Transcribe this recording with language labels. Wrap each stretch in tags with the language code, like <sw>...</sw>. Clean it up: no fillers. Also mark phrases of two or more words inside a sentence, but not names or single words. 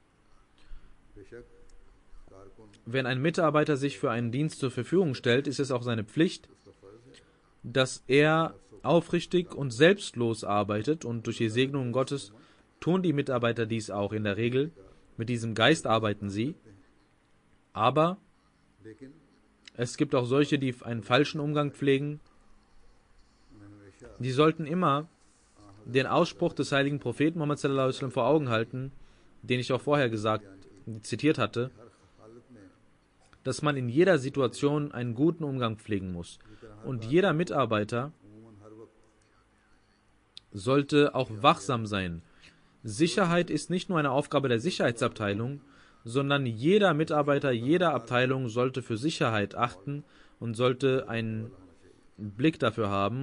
<de>Wenn ein Mitarbeiter sich für einen Dienst zur Verfügung stellt, ist es auch seine Pflicht, dass er aufrichtig und selbstlos arbeitet, und durch die Segnung Gottes tun die Mitarbeiter dies auch in der Regel. Mit diesem Geist arbeiten sie. Aber es gibt auch solche, die einen falschen Umgang pflegen. Die sollten immer den Ausspruch des heiligen Propheten Muhammad</de> <ar>صلى الله عليه وسلم</ar> <de>vor Augen halten, den ich auch vorher zitiert hatte, dass man in jeder Situation einen guten Umgang pflegen muss. Und jeder Mitarbeiter sollte auch wachsam sein. Sicherheit ist nicht nur eine Aufgabe der Sicherheitsabteilung, sondern jeder Mitarbeiter jeder Abteilung sollte für Sicherheit achten und sollte einen Blick dafür haben.</de>